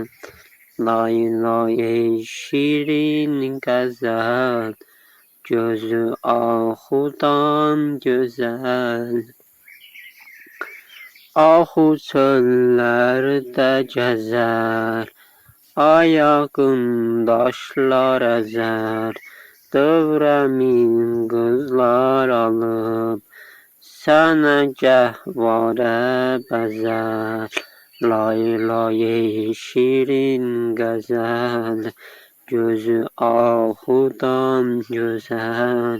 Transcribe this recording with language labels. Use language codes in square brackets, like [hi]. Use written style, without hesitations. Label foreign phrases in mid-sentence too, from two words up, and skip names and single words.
[tr] Lay lay ey şirin gazel, gözü ahudan güzel. Ahu çöllerde gezer, ayağın daşlar ezer. [az] Dövrəmin qızlar alıb, sənə gəhvarə bəzər. Lay lay ey şirin qəzəl, gözü ahudan gözəl.